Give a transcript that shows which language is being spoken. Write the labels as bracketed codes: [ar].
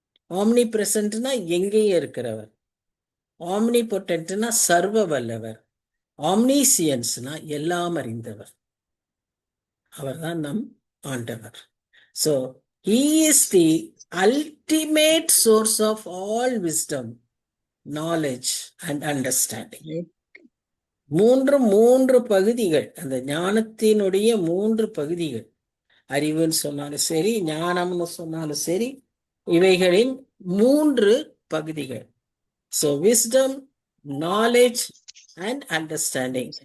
[ta] omnipresentனா எங்கேயே இருக்கிறவர். omnipotentனா சர்வ வல்லவர். omniscienceனா எல்லாம் அறிந்தவர். அவர்தான் நம் ஆண்டவர். [en] So he is the ultimate source of all wisdom, knowledge and understanding. [ta] மூன்று பகுதிகள், அந்த ஞானத்தினுடைய 3 பகுதிகள். அறிவுன்னு சொன்னாலும் சரி, ஞானம்னு சொன்னாலும் சரி, இவைகளின் 3 பகுதிகள். [en] So wisdom, knowledge and understanding.